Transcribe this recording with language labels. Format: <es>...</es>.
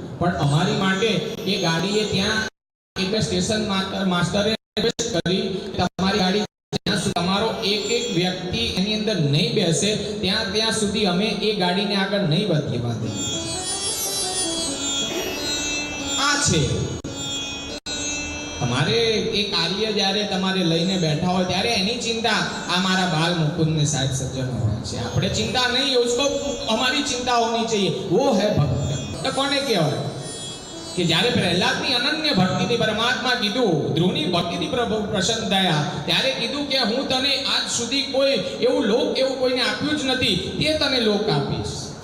<gu>પણ અમારી માટે એ ગાડીએ ત્યાં એટલે સ્ટેશન માસ્ટરે કરી તમારી ગાડી જ્યાં સુધી તમારો એક વ્યક્તિ એની અંદર નહીં બેસે ત્યાં સુધી અમે એ ગાડીને આગળ નહીં વધવા દઈએ. આ છે તમારે એ કાર્ય જ્યારે તમારે લઈને બેઠા હોય ત્યારે એની ચિંતા આ મારા બાલ મુકુંદને સાહેબ સજ્જન હોય છે. આપણે ચિંતા નહીં,</gu> <hi>उसको हमारी चिंता होनी चाहिए. वो है भक्त.</hi> <gu>तो કોને કહેવાય કે જ્યારે પ્રહલાદની અનન્ય ભક્તિથી પરમાત્મા કીધું, ધ્રુવની ભક્તિથી પ્રભુ પ્રસન્ન થયા, ત્યારે કીધું કે હું તને આજ સુધી કોઈ એવું લોક એવું કોઈને આપ્યું જ નથી, તે તને લોક આપીશ.</gu>